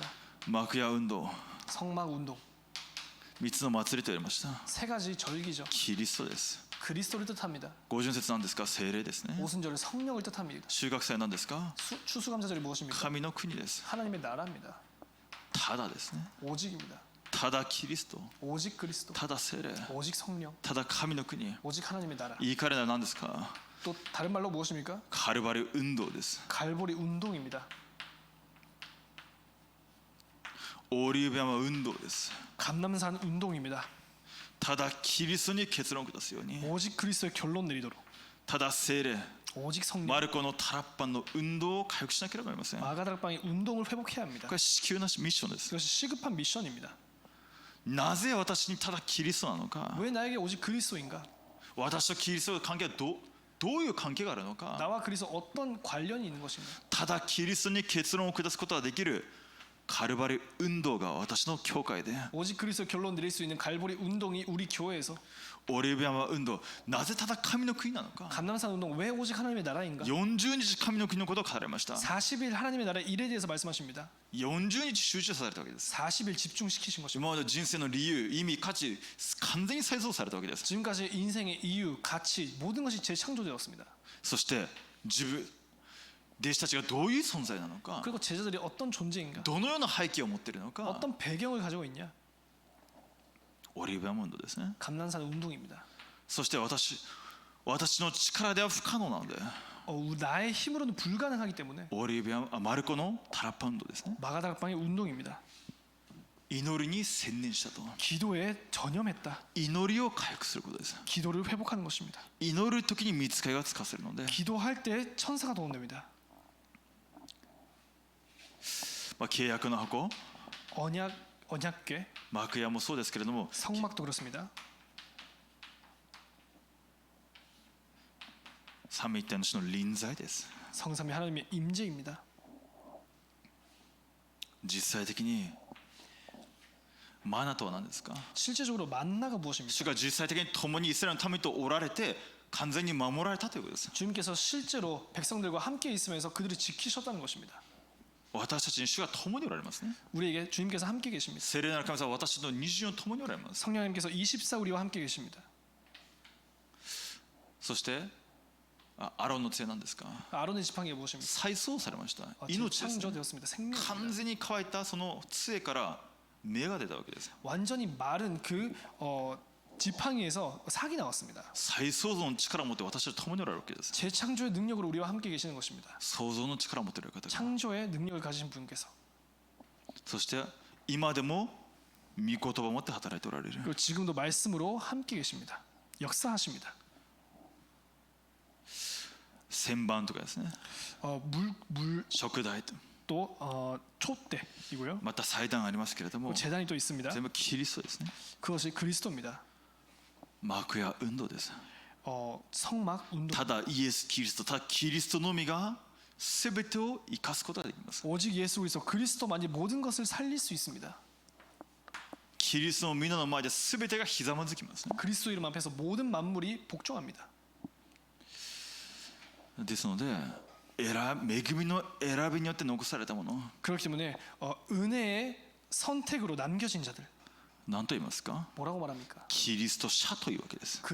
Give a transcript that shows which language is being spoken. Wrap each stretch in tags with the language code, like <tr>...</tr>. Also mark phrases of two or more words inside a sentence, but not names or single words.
<ja>幕屋運動</ja> <ko>성막 운동.</ko> <ja>3 つの祭りと言われました。</ja> <ko>세 가지 절기죠.</ko> <ja>キリストです。</ja> <ko>그리스도를 뜻합니다.</ko> <ja>五旬節なんですか？聖霊ですね。</ja> <ko>오순절은 성령을 뜻합니다.</ko> <ja>収穫祭は何ですか？</ja> <ko>추수감사절이 무엇입니까?</ko> <ja>神の国です。</ja> <ko>하나님의 나라입니다.</ko> <ja>ただですね。</ja> <ko>오직입니다.</ko> <ja>ただキリスト、</ja> <ko>오직 그리스도.</ko> <ja>ただ聖霊、</ja> <ko>오직 성령.</ko> <ja>ただ神の国。</ja> <ko>오직 하나님의 나라.</ko> <ja>言い換えるのは何ですか？</ja> <ko>또 다른 말로 무엇입니까?</ko> <ja>カルバリ運動です。</ja> <ko>갈보리 운동입니다.</ko> <ja>オリーブ山運動です。</ja> <ko>감남산 운동입니다.</ko> <ja>ただキリストに結論を下すように、</ja> <ko>오직 그리스도의 결론 내리도록.</ko> <ja>ただ聖霊、</ja> <ko>오직 성령.</ko> <ja>マルコのタラッパンの運動を回復しなければなりません。こ</ja> <ko>마가다락방의 운동을 회복해야 합니다.</ko> <ja>れは至急なミッションです。</ja> <ko>이것이 시급한 미션입니다.</ko> <ja>なぜ私にただキリストなのか、</ja> <ko>왜 나에게 오직 그리스도인가?</ko> <ja>私とキリストの関係はどういう関係があるのか、</ja> <ko>나와 그리스도 어떤 관련이 있는 것인가?</ko> <ja>ただキリストに結論を下すことができるカルバリ運動が私の教会で、</ja> <ko>오직 그리스도 결론 내릴 수 있는 갈보리 운동이 우리 교회에서,</ko> <ja>オリーブ山運動、なぜただ神の国なのか、</ja> <ko>감남산 운동 왜 오직 하나님의 나라인가?</ko> <ja>40 日神の国のことを語られました。</ja> <ko>40일 하나님의 나라의 일에 대해서 말씀하십니다.</ko> <ja>40日集中されたわけです。</ja> <ko>40일 집중시키신 것입니다.</ko> <ja>今まで人生の理由、意味、価値、完全に再造されたわけです。</ja> <ko>지금까지 인생의 이유, 가치, 모든 것이 재창조되었습니다.</ko> <ja>そして弟子たちがどういう存在なのか、</ja> <ko>그리고 제자들이 어떤 존재인가?</ko> <ja>どのような背景を持っているのか、</ja> <ko>어떤 배경을 가지고 있냐?</ko> <ja>オリーブ山運動ですね。</ja> <ko>감남산 운동입니다.</ko> <ja>そして私の力では不可能なので、</ja> <ko>나의 힘으로는 불가능하기 때문에</ko> <ja>オリーブ山マルコのタラッパ運動ですね。</ja> <ko>마가다락방의 운동입니다.</ko> <ja>祈りに専念したと。</ja> <ko>기도에 전념했다.</ko> <ja>祈りを回復することです。</ja> <ko>기도를 회복하는 것입니다.</ko> <ja>祈る時に御使いがつかせるので、</ja> <ko>기도할 때 천사가 도움됩니다.</ko> <ja>契約の箱、</ja> <ko>언약궤,</ko> <ja>幕屋もそうですけれども、</ja> <ko>성막도 그렇습니다.</ko> <ja>三位一体の主の臨在です。</ja> <ko>성삼위 하나님의 임재입니다.</ko> <ja>実際的にマナとは何ですか？</ja> <ko>실제적으로 만나가 무엇입니까?</ko> <ja>主が実際的に共にイスラエルの民とおられて完全に守られたということです。</ja> <ko>주님께서 실제로 백성들과 함께 있으면서 그들을 지키셨다는 것입니다.</ko> <ja>私たちに主が共におられますね。</ja> <ko>우리에게 주님께서 함께 계십니다.</ko> <ja>聖霊なる神様は私の24共におられます。</ja> <ko>성령님께서 24 우리와 함께 계십니다.</ko> <ja>そしてアロンの杖なんですか？</ja> <ko>아론의 지팡이가 무엇입니까?</ko> <ja>再創されました。命ですね。</ja> <ko>창조되었습니다. 생명입니다.</ko> <ja>完全に乾いたその杖から芽が出たわけです。</ja> <ko>완전히 마른 그 지팡이에서 삭이 나왔습니다.</ko> <ja>再創造の力を持って私と共におられるわけです。</ja> <ko>재창조의 능력으로 우리와 함께 계시는 것입니다.</ko> <ja>創造の力を持っている方が、</ja> <ko>창조의 능력을 가지신 분께서,</ko> <ja>そして今でも御言葉を持って働いておられる。</ja> <ko>그리고 지금도 말씀으로 함께 계십니다. 역사하십니다.</ko> <ja>旋盤とかですね、</ja> <ko>물</ko> <ja>食台と、</ja> <ko>또 촛대이고요.</ko> <ja>また祭壇ありますけれども、</ja> <ko>재단이 또 있습니다.</ko> <ja>全部キリストですね。</ja> <ko>그것이 그리스도입니다.</ko> <ja>幕屋運動です。</ja> <ko>성막 운동.</ko> <ja>ただイエス・キリスト、ただキリストのみが全てを生かすことができます。</ja> <ko>오직 예수 그리스도 그리스도만이 모든 것을 살릴 수 있습니다.</ko> <ja>キリストの皆の前で全てがひざまずきますね。</ja> <ko>그리스도 이름 앞에서 모든 만물이 복종합니다.</ko> <ja>ですので、恵みの選びによって残されたもの、</ja> <ko>그렇기 때문에 은혜의 선택으로 남겨진 자들,</ko> <ja>何と言いますか？</ja> <ko>뭐라고 말합니까?</ko> <ja>キリスト者というわけです。</ja>